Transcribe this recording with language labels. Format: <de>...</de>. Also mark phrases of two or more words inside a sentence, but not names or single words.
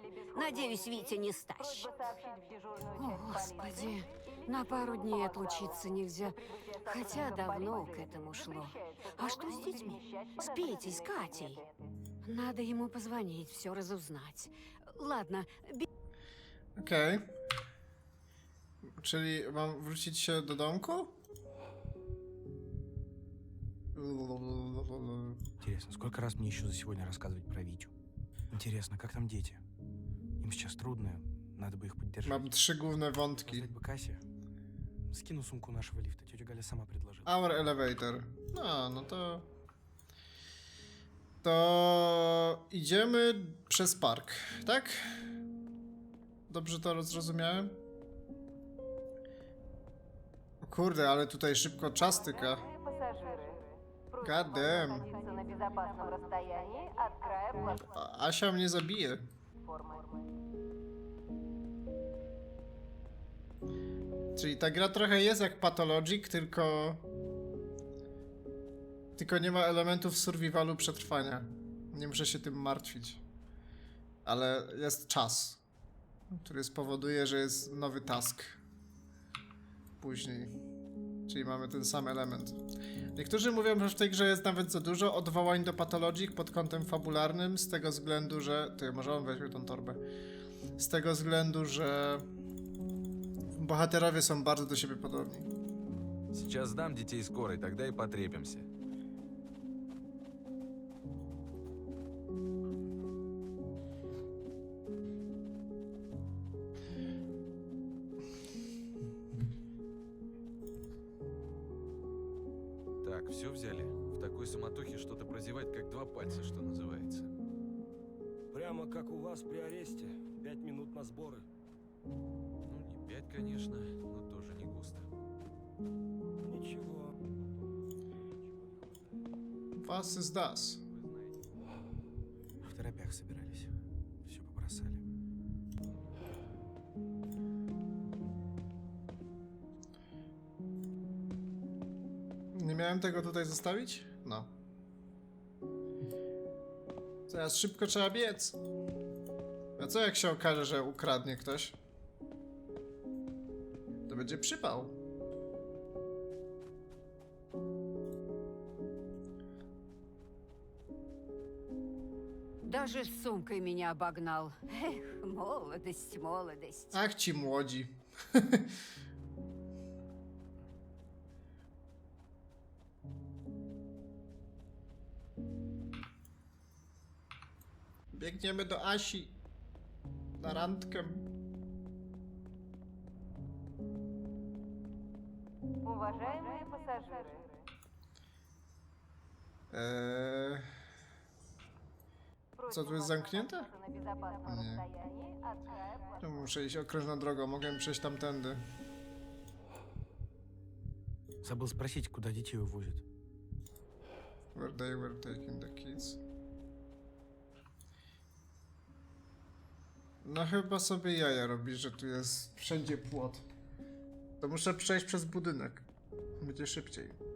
<ru>Надеюсь, Витя не стащит. О, Господи. На пару дней отлучиться нельзя. Хотя давно к этому шло. А что с детьми? С Петей, с Катей? Надо ему позвонить, все разузнать. Ладно,</ru> <pl>Okej. Czyli mam wrócić się do domku?</pl> <ru>Интересно, сколько раз мне еще за сегодня рассказывать про Витю? Интересно, как там дети? Им сейчас трудно, надо бы их поддержать.</ru> <pl>Mam 3 główne wątki.</pl> <ru>Создать бы Кассе. Скину сумку нашего лифта, тетя Галя сама предложила.</ru> <en>Our elevator.</en> <pl>No to... To idziemy przez park, tak? Dobrze to zrozumiałem? O kurde, ale tutaj szybko czas tyka.</pl> <en>God damn.</en> <pl>Asia mnie zabije. Czyli ta gra trochę jest jak Pathologic, tylko nie ma elementów survivalu przetrwania. Nie muszę się tym martwić. Ale jest czas, który spowoduje, że jest nowy task później. Czyli mamy ten sam element. Niektórzy mówią, że w tej grze jest nawet za dużo odwołań do Pathologic pod kątem fabularnym, z tego względu, że... Ty, może on weźmie tą torbę. Z tego względu, że bohaterowie są bardzo do siebie podobni.</pl> <ru>Сейчас сдам детей скорой, тогда и потрепимся. Так, все взяли? В такой суматохе что-то прозевать, как два пальца, что называется. Прямо как у вас при аресте. 5 минут на сборы. Ну, не 5, конечно, но тоже не густо. Ничего.</ru> <de>Was ist das?</de> <ru>В торопях собирались. Все побросали.</ru> <pl>Nie miałem tego tutaj zostawić? No. Teraz szybko trzeba biec. A co jak się okaże, że ukradnie ktoś? To będzie przypał.</pl> <ru>даже с сумкой меня обогнал. Эх, молодость, молодость.</ru> <pl>Ach ci młodzi. Biegniemy do Asi. Na randkę.</pl> <ru>Уважаемые пассажиры,</ru> <pl>Co tu jest zamknięte? Nie. To muszę iść okrężną drogą, mogę przejść tamtędy.</pl> <ru>Забыл спросить, куда детей увозят.</ru> <en>Where they were taking the kids.</en> <pl>No chyba sobie jaja robi, że tu jest wszędzie płot. To muszę przejść przez budynek. Będzie szybciej.</pl>